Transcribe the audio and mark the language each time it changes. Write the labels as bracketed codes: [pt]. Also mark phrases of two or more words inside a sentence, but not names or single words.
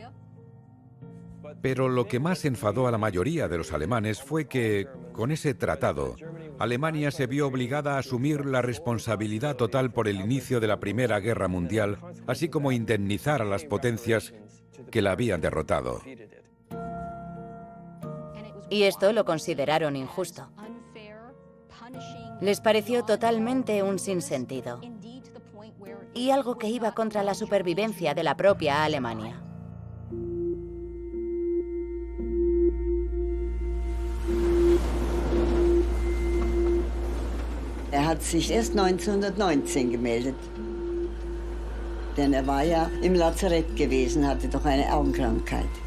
[es] Pero lo que más enfadó a la mayoría de los alemanes fue que, con ese tratado, Alemania se vio obligada a asumir la responsabilidad total por el inicio de la Primera Guerra Mundial, así como indemnizar a las potencias que la habían derrotado. Y esto lo consideraron injusto. Les pareció totalmente un sinsentido y algo que iba contra la supervivencia de la propia Alemania. [de] Hat sich erst 1919 gemeldet. Denn war ja im Lazarett gewesen, hatte doch eine Augenkrankheit.